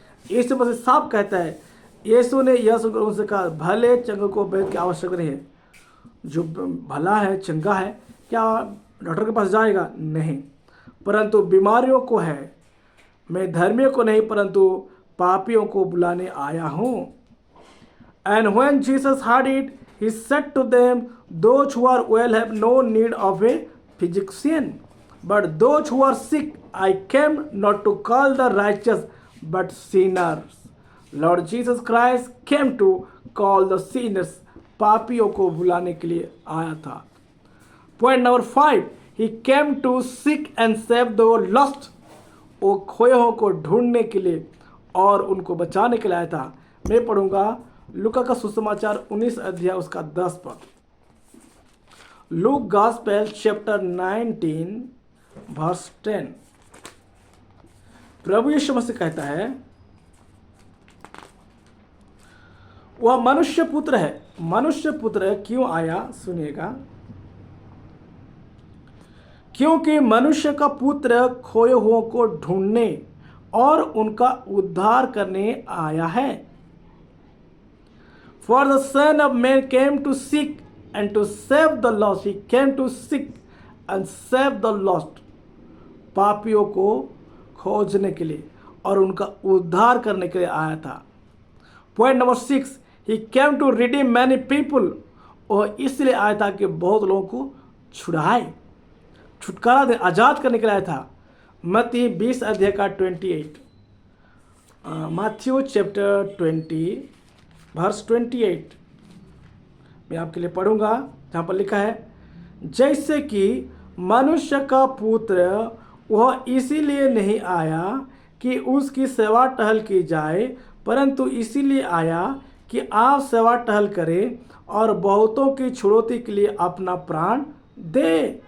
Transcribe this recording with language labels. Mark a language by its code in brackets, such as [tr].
[hi] यीशु मसीह साफ कहता है, यीशु ने यह सुनकर उनसे कहा, भले चंगे को वैद्य की आवश्यकता नहीं है। जो भला है, चंगा है, क्या डॉक्टर के पास जाएगा? नहीं, परंतु बीमारियों को है। मैं धर्मियों को नहीं परंतु पापियों को बुलाने आया हूँ। [en] And when Jesus heard it, he said to them, those who are well have no need of a physician, but those who are sick I came not to call the righteous but sinners. Lord Jesus Christ came to call the sinners. [hi] पापियों को बुलाने के लिए आया था। [en] Point number 5, he came to seek and save the lost. [hi] वो खोए हुओं को ढूंढने के लिए और उनको बचाने के लिए आया था। मैं पढ़ूंगा लूका का सुसमाचार 19 अध्याय उसका 10 पद। [en] Luke gospel chapter 19 verse 10। [hi] प्रभु यीशु मसीह कहता है, वह मनुष्य पुत्र है। मनुष्य पुत्र क्यों आया? सुनिएगा, क्योंकि मनुष्य का पुत्र खोए हुओं को ढूंढने और उनका उद्धार करने आया है। [en] For the Son of Man came to seek and to save the lost. He came to seek and save the lost. [hi] पापियों को खोजने के लिए और उनका उद्धार करने के लिए आया था। [en] Point number 6, He came to redeem many people. [hi] और इसलिए आया था कि बहुत लोगों को छुड़ाए, छुटकारा दे, आज़ाद करने के लिए आया था। मत्ती 20 अध्याय का 28। [en] Matthew chapter 20 verse 28 [hi] मैं आपके लिए पढ़ूंगा, जहाँ पर लिखा है, जैसे कि मनुष्य का पुत्र वह इसीलिए नहीं आया कि उसकी सेवा टहल की जाए, परंतु इसीलिए आया कि आप सेवा टहल करें और बहुतों की छुड़ौती के लिए अपना प्राण दे।